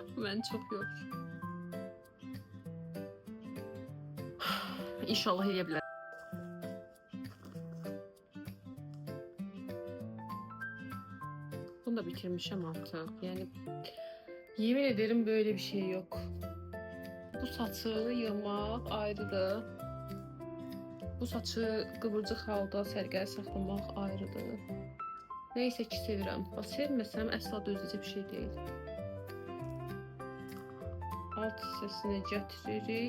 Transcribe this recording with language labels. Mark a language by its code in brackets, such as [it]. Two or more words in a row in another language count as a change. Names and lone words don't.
[az] məni çox yorur. İnşallah eləyə bilər. Bunu da bitirmişəm artıq. [tr] Yəni yemin ederim böyle bir şey yok. [az] Bu saçı yığmaq ayrıdır. Bu saçı qıvırcıq halda sərgəli saxlamaq ayrıdır. Neysə ki sevirəm. Bax sevməsəm əsla dözəcək bir şey deyil. Alt hissəsini gətiririk.